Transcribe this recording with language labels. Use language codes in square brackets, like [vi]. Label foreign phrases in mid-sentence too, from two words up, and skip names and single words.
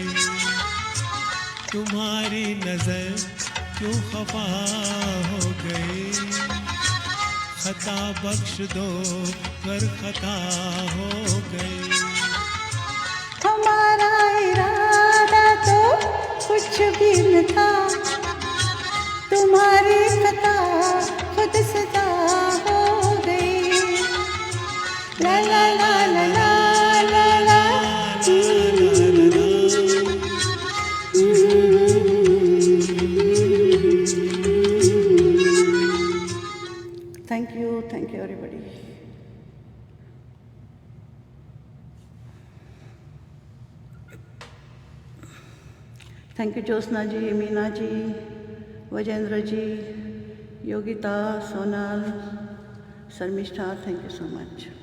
[hi] तुम्हारी नजर क्यों खफा हो गई, खता बख्श दो गर खता हो गई। हमारा इरादा तो कुछ भी न था, तुम्हारी खता खुद सजा हो गई। ला ला ला ला ला ला ला। [en] Thank you everybody. Thank you Josna ji, Meena ji, Vajendra ji, Yogita, Sonal, Sarmishta, thank you so much.